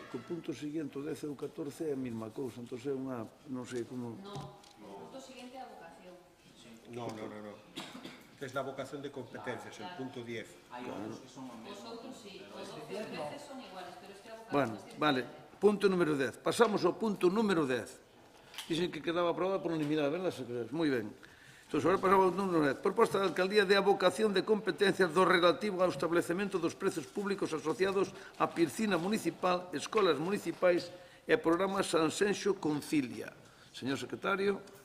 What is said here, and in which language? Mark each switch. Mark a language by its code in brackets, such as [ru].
[gl] Co punto seguinte, o 10 e o 14 é a mesma cousa. Entón é unha... non sei como... No, o punto seguinte é a vocación. No. [es] Es la vocación de competencias, el punto 10. [gl] Os outros sí, os 12 e 13 son iguales, pero este é a vocación. Bueno, vale. Punto número 10. Pasamos ao punto número 10. [es] Dicen que quedaba aprobada [gl] por unanimidade, [es] verdad, [gl] secretario? Moi ben. Entón, agora pasamos ao número 10. Proposta da Alcaldía de abocación de competencias do relativo ao establecemento dos prezos públicos asociados á piscina municipal, escolas municipais e programas Sanxenxo Concilia. Señor secretario.